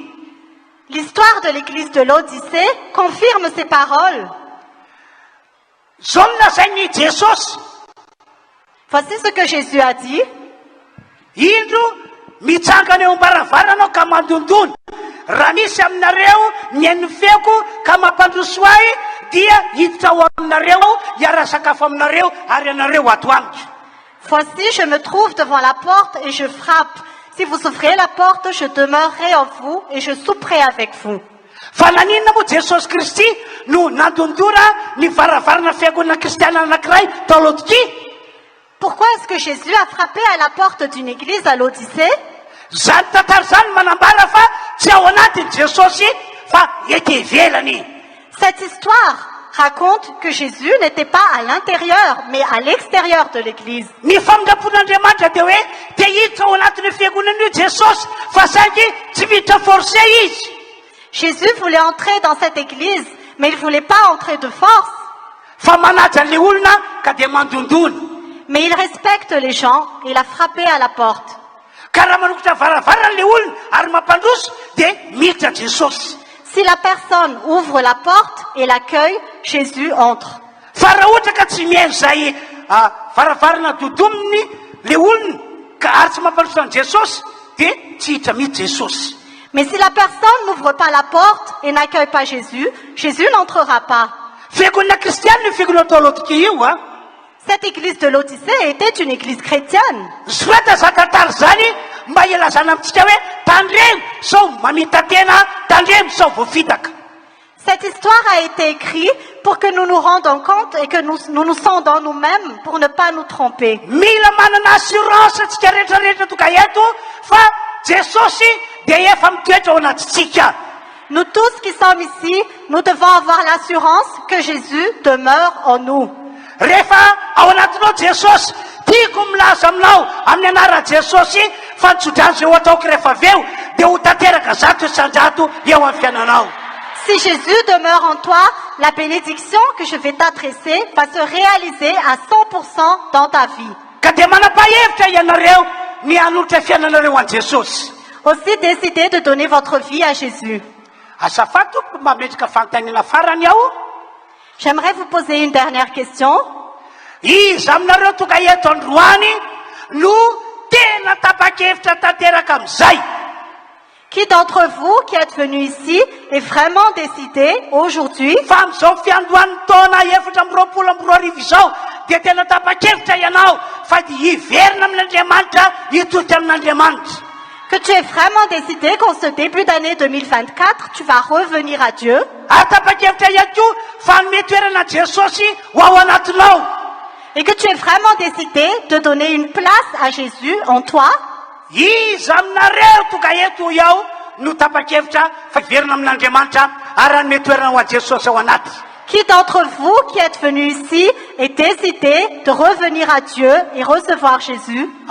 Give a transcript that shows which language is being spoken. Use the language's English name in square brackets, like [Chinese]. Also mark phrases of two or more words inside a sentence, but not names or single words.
[French] L'histoire de l'église de l'Odyssée confirme ces paroles. [Malagasy] zao no lazainy Jesosy. [French] Voici ce que Jésus a dit. [Malagasy] Indro mitsangana eo ambaravarana ka mandondona. Raha misy aminareo ny feko ka mampandroso ahy dia hiditra ao aminareo hiara sakafo aminareo ary anareo ato amiko. [French] Voici, je me trouve devant la porte et je frappe. Si vous ouvrez la porte, je demeurerai en vous et je souperai avec vous. [Malagasy] Fa naninona moa Jesosy Kristy no nandondora ny varavarana fiangonana kristiana anankiray tao Laodikia? [French] Pourquoi est-ce que Jésus a frappé à la porte d'une église à l'Odyssée? [Malagasy] Zany tantara zany manambara fa tsy ao anatiny Jesosy fa ety ivelany. [French] Cette histoire raconte que Jésus n'était pas à l'intérieur, mais à l'extérieur de l'église. [Malagasy] Ny famindrapon'Andriamanitra dia hoe te hiditra ao anatin'ny fiangonana io Jesosy fa saingy tsy miditra forcé izy. [French] Jésus voulait entrer dans cette église, mais il ne voulait pas entrer de force. [Malagasy] Fa manaja an'ilay olona ka dia mandondona. [French] Mais il respecte les gens et il a frappé à la porte. [Malagasy] Ka raha manokotra varavaran'ilay olona ary mampandroso dia miditra Jesosy. [French] Si la personne ouvre la porte et l'accueille, Jésus entre. [Malagasy] Fa raha ohatra ka tsy mihaino izay varavarana dodominy le olona ka ary tsy mampandroso an Jesosy dia tsy hiditra mihitsy Jesosy. [French] Mais si la personne n'ouvre pas la porte et n'accueille pas Jésus, Jésus n'entrera pas. [Malagasy] Fiangonana kristiana ny fiangonana tao Laodikia io a. [French] Cette église de l'Odyssée était une église chrétienne. [Malagasy] Soata zakatary zany mba ilazana amintsika hoe tandremo sao mamita tena, tandremo sao voafitaka. [French] Cette histoire a été écrite pour que nous nous rendions compte et que nous nous sondons nous-mêmes pour ne pas nous tromper. [Malagasy] Mila manana assurance tsika rehetrarehetra toka eto fa Jesosy dia efa mitoetra ao anatintsika. [French] Nous tous qui sommes ici, nous devons avoir l'assurance que Jésus demeure en nous. [Malagasy] Rehefa ao anatinao Jesosy, tiako milaza aminao amin'ny anara Jesosy fa nitsodrano izay ho ataoko rehefa avy eo dia ho tanteraka zato isan-jato eo amin'ny fiainanao. [French] Si Jésus demeure en toi, la bénédiction que je vais t'adresser va se réaliser à 100% dans ta vie. [Malagasy] Ka dia manapa-hevitra ianareo ny hanolotra fiainanareo an Jesosy. [French] Aussi décidez de donner votre vie à Jésus. [Malagasy] Azafady tompoko mba mendrika fanontaniana farany aho. [French] J'aimerais vous poser une dernière question. [Malagasy] Iza aminareo toka eto androany no tena tapa-kevitra tanteraka amin'izay. [French] Qui d'entre vous qui êtes venu ici est vraiment décidé aujourd'hui [Malagasy] fa amin'izao fiandohan'ny taona efatra amby roapolo amby roa arivo izao dia tena tapa-kevitra ianao fa dia hiverina amin'Andriamanitra, hitodika amin'Andriamanitra. [French] que tu es vraiment décidé qu'en ce début d'année 2024, tu vas revenir à Dieu. Et que tu es vraiment décidé de donner une place à Jésus en toi. Qui d'entre vous qui êtes venu ici est décidé de revenir à Dieu et recevoir Jésus?